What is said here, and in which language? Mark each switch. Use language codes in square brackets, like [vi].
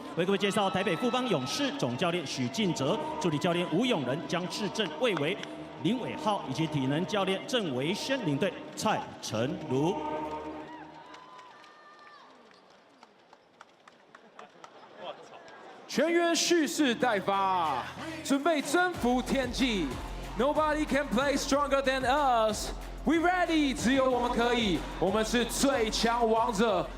[zh] 为各位介绍台北富邦勇士总教练许晋哲，助理教练吴永仁、江志正、魏维。林伟浩以及体能教练郑维轩领队蔡成儒。全员蓄势待发，准备征服天际。 [en] Nobody can play stronger than us. We ready， [zh] 只有我们可以，我们是最强王者。